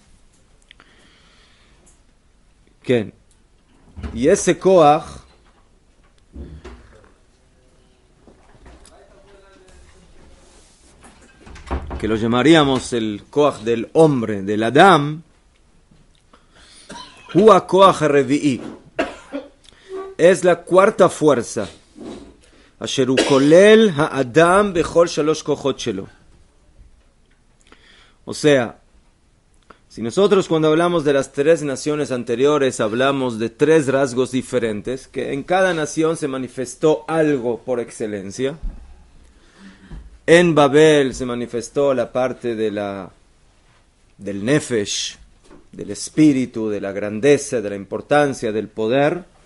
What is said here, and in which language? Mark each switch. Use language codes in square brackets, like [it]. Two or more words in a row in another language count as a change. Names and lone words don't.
[es] ¿Qué? Y ese Koach, que lo llamaríamos el Koach del hombre, del Adam, [he] הוא כח רביעי, [es] es la cuarta fuerza. [he] אשר הוא כולל האדם בכל שלושה כוחות שלו. [es] O sea, si nosotros cuando hablamos de las tres naciones anteriores hablamos de tres rasgos diferentes, que en cada nación se manifestó algo por excelencia. En Babel se manifestó la parte de del nefesh, del espíritu, de la grandeza, de la importancia, del poder.